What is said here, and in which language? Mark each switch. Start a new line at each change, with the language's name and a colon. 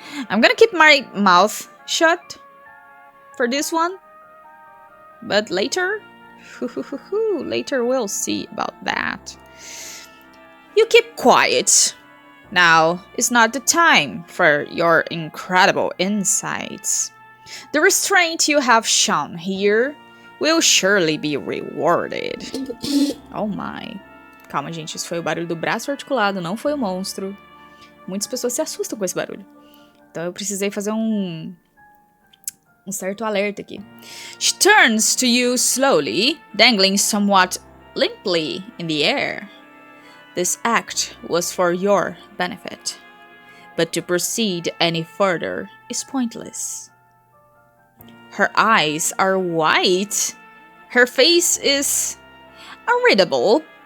English: I'm gonna keep my mouth shut for this one, but later, later we'll see about that. You keep quiet. Now is not the time for your incredible insights. The restraint you have shown here will surely be rewarded. Oh my.
Portuguese: Calma, gente. Isso foi o barulho do braço articulado, não foi o monstro. Muitas pessoas se assustam com esse barulho. Então eu precisei fazer um certo alerta aqui.
English: She turns to you slowly, dangling somewhat limply in the air. This act was for your benefit, but to proceed any further is pointless. Her eyes are white. Her face is unreadable.